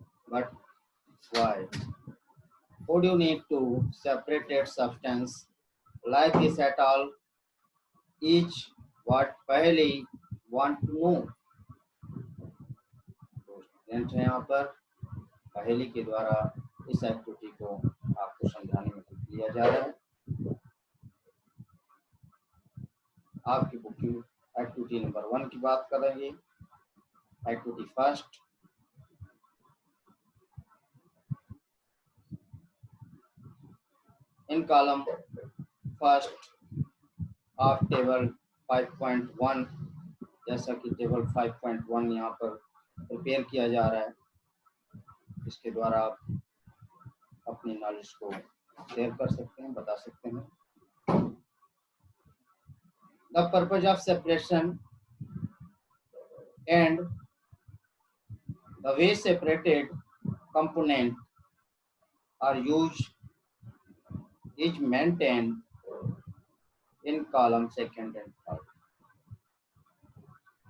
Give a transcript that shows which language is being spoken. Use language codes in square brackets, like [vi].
[en] But why would you need to separate a substance like this at all? Each what पहले want to know. [hi] तो student हैं यहाँ पर पहेली के द्वारा इस एक्टिविटी को आपको समझाने में लिया जा रहा है। आपकी बुक की एक्टिविटी एक्टिविटी नंबर 1 की बात करेंगे। Activity first, [en] in column first of table 5.1, [hi] जैसा कि टेबल 5.1 यहाँ पर प्रिपेयर किया जा रहा है, इसके द्वारा आप अपनी नॉलेज को शेयर कर सकते हैं, बता सकते हैं। [en] The purpose of separation and the way separated component are used is maintained in column second and third.